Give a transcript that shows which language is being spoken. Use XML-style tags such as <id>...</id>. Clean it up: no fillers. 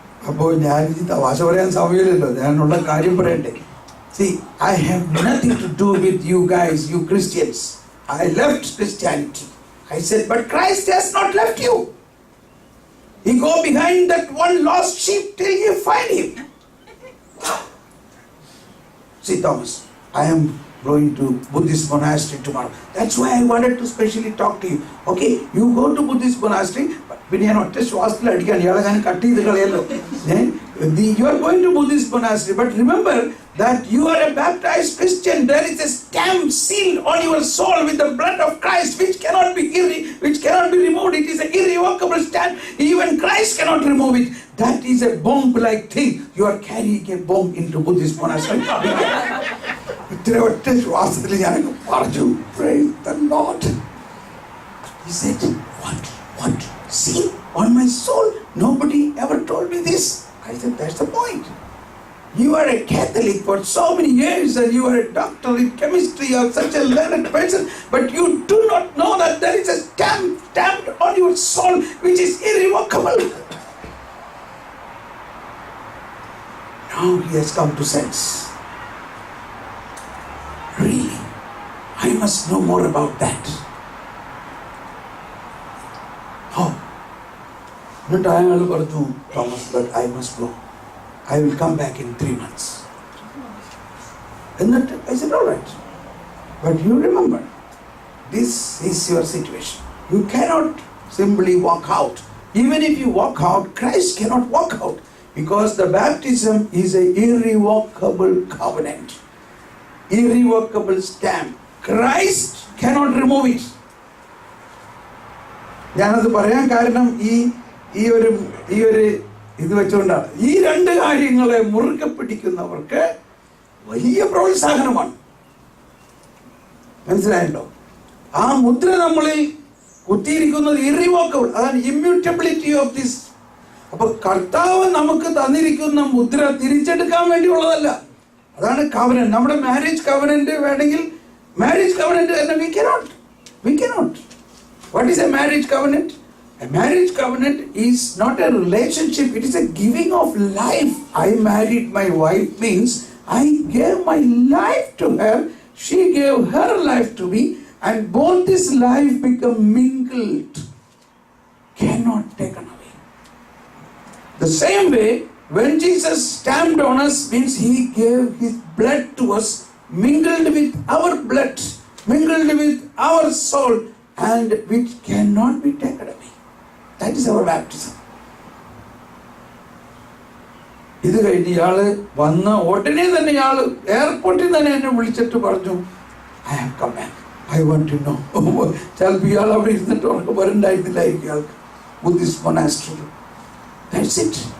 <ml>അപ്പോൾ ഞാൻ തമാശ പറയാൻ സമയമില്ലല്ലോ, ഞാനുള്ള കാര്യം പറയണ്ടേ.</ml> <en>See, I have nothing to do with you guys, you Christians. I left Christianity. I said, but Christ has not left you. He go behind that one lost sheep till you find him. See, Thomas, I am going to Buddhist monastery tomorrow. That's why I wanted to specially talk to you. Okay, you go to Buddhist monastery, but when you are not</en> <ml>ശ്വാസത്തിൽ അടിക്കാൻ ഇയാളെ ഞാൻ cut ചെയ്ത് കളയല്ലോ.</ml> <en>You are going to Buddhist monastery, but remember that you are a baptized Christian. There is a stamp sealed on your soul with the blood of Christ, which cannot be removed. It is an irrevocable stamp. Even Christ cannot remove it. That is a bomb-like thing. You are carrying a bomb into Buddhist monastery.</en> <ml>ഇത്ര ഒറ്റ ശ്വാസത്തിൽ ഞാൻ പറഞ്ഞു,</ml> <en>praise the Lord. He said, what? See, on my soul, nobody ever told me this. I said, that's the point. You are a Catholic for so many years and you are a doctor in chemistry, you are such a learned person, but you do not know that there is a stamp stamped on your soul which is irrevocable. Now he has come to sense. Really, I must know more about that. Oh, not I am going Thomas, but I must go. I will come back in 3 months. And that I said, all right. But you remember, this is your situation. You cannot simply walk out. Even if you walk out, Christ cannot walk out. Because the baptism is an irrevocable covenant. Irrevocable stamp. Christ cannot remove it.</en> <ml>ഞാനത് പറയാൻ കാരണം ഈ ഒരു ഇത് വെച്ചുകൊണ്ടാണ്. ഈ 2 കാര്യങ്ങളെ മുറുകെ പിടിക്കുന്നവർക്ക് വലിയ പ്രോത്സാഹനമാണ്. മനസ്സിലായല്ലോ? ആ മുദ്ര നമ്മളിൽ കുത്തിയിരിക്കുന്നത് ഇറിവോക്കബിൾ, അതാണ്</ml> <en>Immutability of this.</en> <ml>അപ്പൊ കർത്താവ് നമുക്ക് തന്നിരിക്കുന്ന മുദ്ര തിരിച്ചെടുക്കാൻ വേണ്ടിയുള്ളതല്ല. അതാണ് കവനന്റ്. നമ്മുടെ മാരേജ് കവനന്റ് വേണമെങ്കിൽ മാരേജ് കവനന്റ് തന്നെ</ml> <en>we cannot. What is a marriage covenant? A marriage covenant is not a relationship, it is a giving of life. I married my wife means I gave my life to her, she gave her life to me, and both this life become mingled, cannot taken away. The same way, when Jesus stamped on us means he gave his blood to us, mingled with our blood. mingled with our soul and which cannot be taken away. That is our baptism.</en> <ml>ഇത് കഴിഞ്ഞ് ഇയാള് വന്ന ഉടനെ തന്നെ ഇയാള് എയർപോർട്ടിൽ തന്നെ എന്നെ വിളിച്ചിട്ട് പറഞ്ഞു,</ml> <en>I have come back. I want to know.</en> <ml>ചിലപ്പോൾ ഇയാൾ അവിടെ ഇരുന്നിട്ട് ഉറക്കെ വരണ്ടായിരുന്നില്ലായിരിക്കും ഇയാൾക്ക് ബുദ്ധിസ്റ്റ് മൊനാസ്ട്രിയിൽ.</ml> <en>That's it.</en>